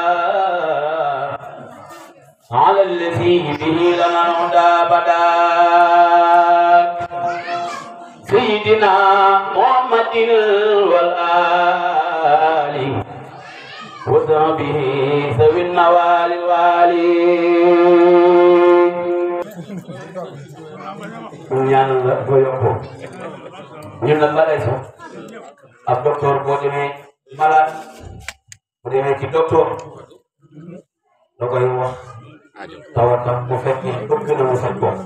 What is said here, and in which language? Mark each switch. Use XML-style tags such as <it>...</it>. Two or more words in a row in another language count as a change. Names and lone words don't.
<ar>على الذي به لنا الهدى أبدا سيدنا محمد والآل وصحبه ذوي النوال الوالي</ar> <wo>ñaan la ko yokku ñun nag balay so ab docteur boo demee malade bu demee ci docteur da koy wax tawatam bu fekkee bëgg na mu faj ko</wo>